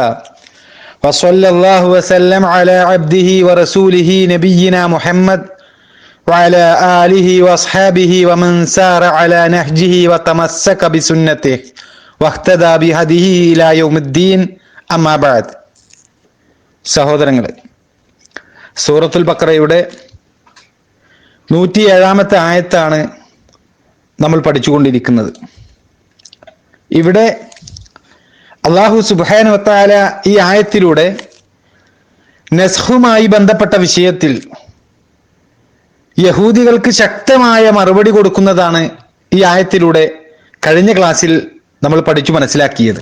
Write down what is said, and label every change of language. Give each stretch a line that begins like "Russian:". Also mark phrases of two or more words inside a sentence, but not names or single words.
Arabic: وصلى الله وسلم على عبده ورسوله نبينا محمد وعلى آله وأصحابه ومن سار على نهجه وتمسك بسنته واهتدى بهديه إلى يوم الدين. أما بعد.
Malayalam: സഹോദരങ്ങളെ, സൂറത്തുൽ ബഖറയുടെ 107-ാമത്തെ ആയത്താണ് നമ്മൾ പഠിച്ചുകൊണ്ടിരിക്കുന്നത്. ഇവിടെ അല്ലാഹു
Arabic: سبحانه وتعالى
Malayalam: ഈ ആയത്തിലൂടെ നസ്ഖുമായി ബന്ധപ്പെട്ട വിഷയത്തിൽ യഹൂദികൾക്ക് ശക്തമായ മറുപടി കൊടുക്കുന്നതാണ് ഈ ആയത്തിലൂടെ കഴിഞ്ഞ ക്ലാസ്സിൽ നമ്മൾ പഠിച്ചു മനസ്സിലാക്കിയത്.